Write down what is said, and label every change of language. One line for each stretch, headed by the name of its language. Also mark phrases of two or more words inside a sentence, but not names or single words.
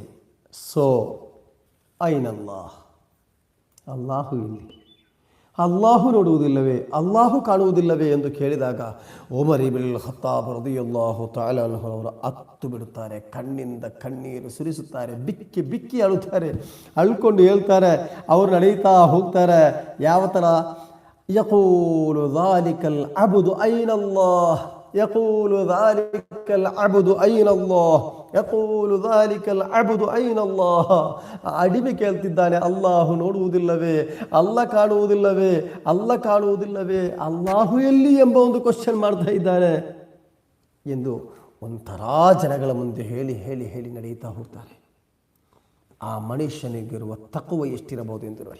Kannada: ಸೊ ಐನಲ್ಲಾಹ್, ಅಲ್ಲಾಹು ಇಲ್ಲಿ, ಅಲ್ಲಾಹು ನೋಡುವುದಿಲ್ಲವೇ, ಅಲ್ಲಾಹು ಕಾಣುವುದಿಲ್ಲವೇ ಎಂದು ಕೇಳಿದಾಗ ಉಮರ್ ಇಬ್ನ್ ಖತ್ತಾಬ್
Arabic: رضي الله تعالى عنه
Kannada: ಅತ್ತು ಬಿಡುತ್ತಾರೆ. ಕಣ್ಣಿಂದ ಕಣ್ಣೀರು ಸುರಿಸುತ್ತಾರೆ, ಬಿಕ್ಕಿ ಬಿಕ್ಕಿ ಅಳುತ್ತಾರೆ, ಅಳ್ಕೊಂಡು ಹೇಳ್ತಾರೆ. ಅವರು ನಡೆಯುತ್ತಾ ಹೋಗ್ತಾರೆ. ಯಾವ ಥರ?
Arabic: ಯಕೂಲು ذلك العبد أين الله ಯಕೂಲು ذلك العبد أين الله ಯಕೂಲು ذلك العبد أين الله.
Kannada: ಅಡಿಮೆ ಕೇಳ್ತಿದ್ದಾನೆ, ಅಲ್ಲಾಹು ನೋಡುವುದಿಲ್ಲವೇ, ಅಲ್ಲ ಕಾಣುವುದಿಲ್ಲವೇ, ಅಲ್ಲ ಕಾಣುವುದಿಲ್ಲವೇ, ಅಲ್ಲಾಹು ಎಲ್ಲಿ ಎಂಬ ಒಂದು ಕ್ವಶನ್ ಮಾಡ್ತಾ ಇದ್ದಾನೆ ಎಂದು ಒಂಥರ ಜನಗಳ ಮುಂದೆ ಹೇಳಿ ಹೇಳಿ ಹೇಳಿ ನಡೆಯುತ್ತಾ ಹೋಗ್ತಾರೆ. ಆ ಮನುಷ್ಯನಿಗಿರುವ ತಕವ ಎಷ್ಟಿರಬಹುದು ಎಂದು ನೋಡಿ.